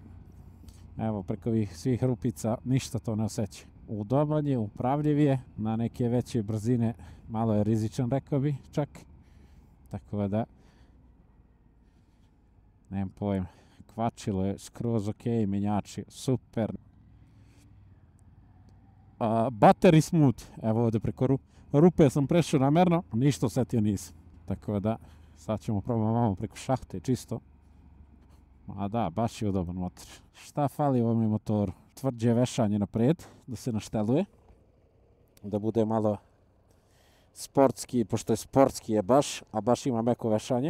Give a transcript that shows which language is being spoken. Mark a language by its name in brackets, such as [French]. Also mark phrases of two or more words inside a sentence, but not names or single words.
[Serbian] Evo, preko ovih svih rupica ništa to ne osjeća. Udoban je, upravljiv je, na neke veće brzine malo je rizičan, rekao bi čak. Tako da, nemam pojma, kvačilo je skroz ok, menjači super. [English] Battery smooth, [Serbian] evo ovdje preko rupe sam prešao namerno, ništa osjetio nisam. Tako da, sad ćemo probati malo preko šahte, čisto. A da, baš je udoban motor. Šta fali ovom motoru? Tvrđe vešanje naprijed, da se našteluje. Da bude malo sportski, pošto je sportski je baš, a baš ima meko vešanje.